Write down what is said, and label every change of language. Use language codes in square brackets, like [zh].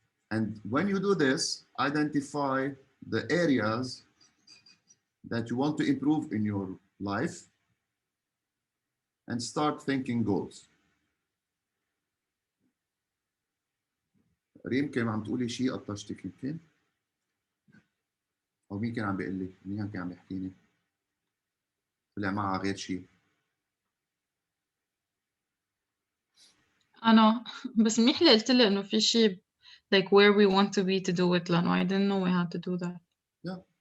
[en] And when you do this, identify the areas that you want to improve in your life and start thinking goals. [ar] ريم كان عم تقولي شيء قطشتك يمكن؟ أو مين كان عم بيقول لي؟ مين كان عم يحكيني؟ طلع معها غير شيء. أنا بس منيح اللي قلت لي إنه في شيء [en] like where we want to be to do it [ar] لأنه [en] I didn't know we had to do that. Yeah.